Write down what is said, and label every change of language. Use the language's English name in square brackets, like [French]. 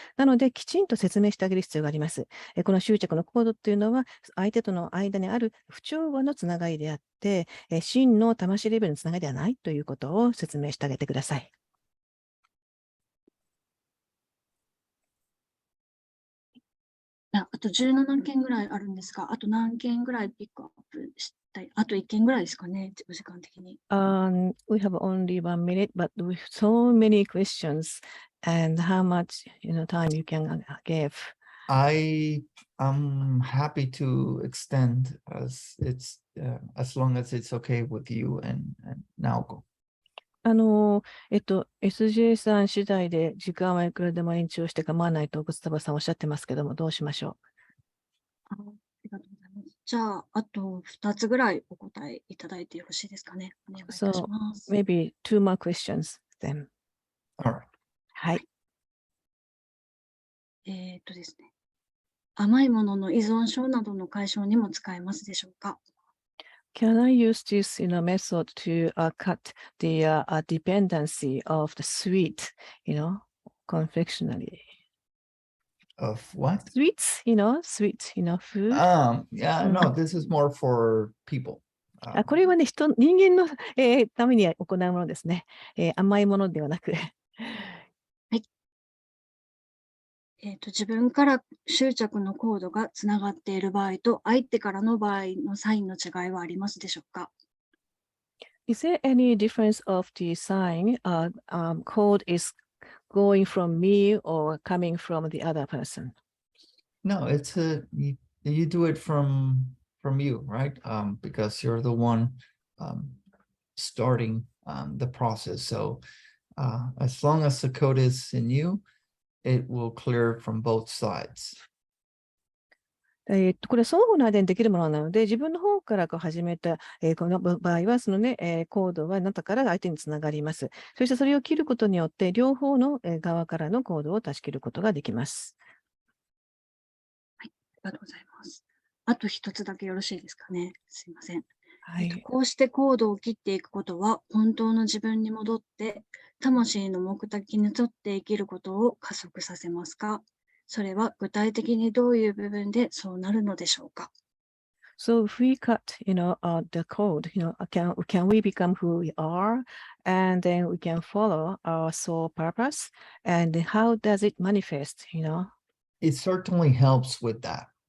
[Japanese] なので、きちんと説明してあげる必要があります。この執着のコードっていうのは、相手との間にある不調和のつながりであって、真の魂レベルのつながりではないということを説明してあげてください。あと17件ぐらいあるんですが、あと何件ぐらいピックアップしたい？あと1件ぐらいですかね、お時間的に。 [English] We have only 1 minute, but with so many questions, and how much time you can give? I am happy to extend as long as it's okay with you and now go. [Japanese] SJ さん次第で時間はいくらでも延長して構わないとグスタバさんおっしゃってますけども、どうしましょありがとうございます。じゃあ、あと2つぐらいお答えいただいてよろしいですかね。お願いいたします。 [English] maybe 2 more questions then. All right. [Japanese] はい。ですね。甘いものの依存症などの解消にも使えますでしょうか？ [English] Can I use this method to cut the dependency of the sweet, confectionery? Of what? Sweets, sweet, food. Yeah, no, this is more for people. [Japanese] これはね、人間の、ために行うものですね。甘いものではなく。はい。自分から執着のコードがつながっている場合と、相手からの場合のサインの違いはありますでしょうか？ [English] Is there any difference of the sign code is going from me or coming from the other person? No, it's you do it from you, right? Because you're the one starting the process. So as long as the code is in you, it will clear from both sides. [Japanese] これ双方の間にできるものなので、自分の方から始めた、この場合は、そのね、コードはあなたから相手につながります。そしてそれを切ることによって、両方の側からのコードを断ち切ることができます。はい、ありがとうございます。あと一つだけよろしいですかね。すいません。はい。こうしてコードを切っていくことは、本当の自分に戻って、魂の目的に沿って生きることを加速させますか？それは具体的にどういう部分でそうなるのでしょうか？ [English] So if we cut, the code, can we become who we are, and then we can follow our soul purpose, and how does it manifest, It certainly helps with that